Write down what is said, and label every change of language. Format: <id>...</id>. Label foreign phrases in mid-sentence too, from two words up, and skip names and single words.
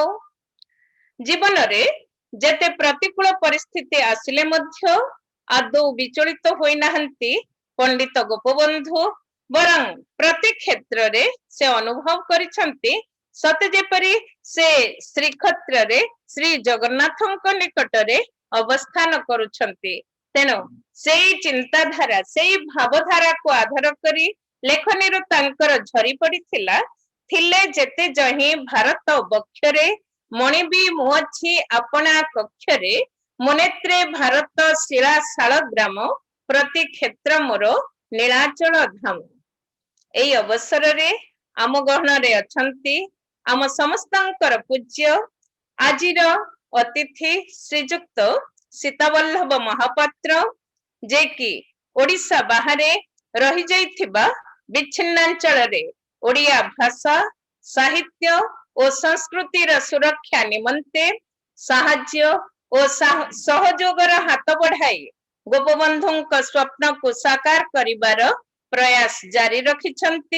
<or>ଜୀବନରେ ଯେତେ ପ୍ରତିକୂଳ ପରିସ୍ଥିତି ଆସିଲେ ମଧ୍ୟ ଆଦୌ ବିଚଳିତ ହୋଇ ନାହାନ୍ତି ପଣ୍ଡିତ ଗୋପବନ୍ଧୁ, ବରଂ ପ୍ରତି କ୍ଷେତ୍ରରେ ସେ ଅନୁଭବ କରିସନ୍ତି ସତେ ଯେପରି ସେ ଶ୍ରୀକ୍ଷେତ୍ରରେ ଶ୍ରୀ ଜଗନ୍ନାଥଙ୍କ ନିକଟରେ ଅବସ୍ଥାନ କରୁଛନ୍ତି। ତେଣୁ ସେହି ଚିନ୍ତାଧାରା ସେହି ଭାବଧାରାକୁ ଆଧାର କରି ଲେଖନୀ ତାଙ୍କର ଝରି ପଡ଼ିଥିଲା। ଥିଲେ ଯେତେ ଯହିଁ ଭାରତ ବକ୍ଷରେ ମଣିବି ମୁଁ ଅଛି ଆପଣା କକ୍ଷରେ, ମନେତ୍ରେ ଭାରତ ଶିଳା ଶାଳଗ୍ରାମ ପ୍ରତି କ୍ଷେତ୍ର ମୋର ନୀଳାଚଳ ଧାମ। एई अवसରରେ ଆମ ଗହଣରେ ଅଛନ୍ତି ଆମ ସମସ୍ତଙ୍କର ପୂଜ୍ୟ ଆଜିର ଅତିଥି ଶ୍ରୀଯୁକ୍ତ ସୀତାବଲ୍ଲଭ ମହାପାତ୍ର ଯେ କି ଓଡ଼ିଶା ବାହାରେ ରହିଯାଇଥିବା ବିଚ୍ଛିନ୍ନାଞ୍ଚଳରେ ଓଡ଼ିଆ ଭାଷା ସାହିତ୍ୟ ଓ ସଂସ୍କୃତିର ସୁରକ୍ଷା ନିମନ୍ତେ ସାହାଯ୍ୟ ଓ ସହଯୋଗର ହାତ ବଢ଼ାଇ ଗୋପବନ୍ଧୁଙ୍କ ସ୍ୱପ୍ନକୁ ସାକାର କରିବାର ପ୍ରୟାସ ଜାରି ରଖିଛନ୍ତି।</or>